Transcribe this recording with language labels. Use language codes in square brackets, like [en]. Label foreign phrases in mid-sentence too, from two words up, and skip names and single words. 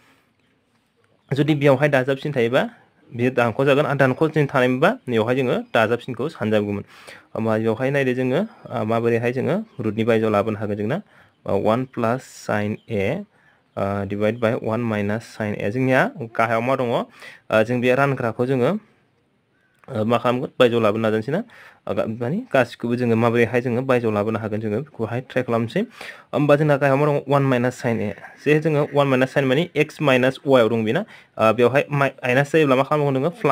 [brx] जुदि बेवहाय दाजाबसिन थायोबा बेयो दानख' जागोन आरो दानख'सिन थानायमोनबा बेवहाय जोङो दाजाबसिनखौ सानजाबगौमोन होमबा बेवहाय नायदो जोङो माबोरैहाय जोङो रुटनि बायजोआव लाबोनो हागोन जोंना [en] 1 plus sin a divide by 1 minus sin a [brx] जोंनिया गाहायाव मा दङ जों बे रानग्राखौ जोङो मा खालामगोन बायजोआव लाबोनो नाजानोसै ना माने गासिखौबो जोङो माबोरैहाय जोङो बायजोआव लाबोनो हागोन जोङो बेखौहाय ट्राइ खालामनोसै होमबा जोंना गाहायाव मा दङ [en] 1 minus sin a [brx] जे जोङो [en] 1 minus sin [brx] माने [en] x minus y [brx] आव दं बेना बेवहाय माइनास जायोब्ला मा खालामनांगौ जोङो प्लास